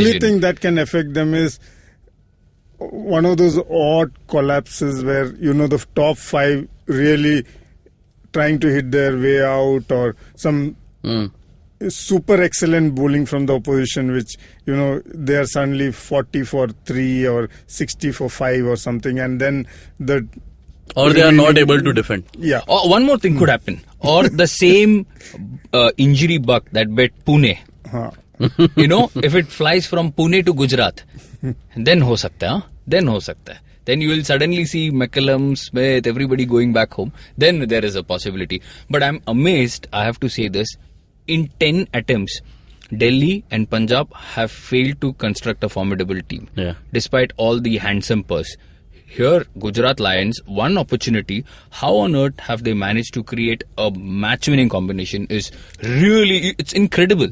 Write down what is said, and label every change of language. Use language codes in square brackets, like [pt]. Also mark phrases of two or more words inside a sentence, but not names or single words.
[en] The only thing that can affect them is one of those odd collapses where, the top 5 really trying to hit their way out, or some super excellent bowling from the opposition, which, they are suddenly 40 for 3 or 60 for 5 or something, and then or they are not able to defend. Yeah. Or one more thing could happen. Or the same injury bug that bit Pune. If it flies from Pune to Gujarat, then [hi] हो सकता है. [en] then you will suddenly see McCallum, Smith, everybody going back home. Then there is a possibility. But I'm amazed, I have to say this, in 10 attempts, Delhi and Punjab have failed to construct a formidable team. Yeah. Despite all the handsome purse. Here, Gujarat Lions, one opportunity, how on earth have they managed to create a match-winning combination is really, it's incredible.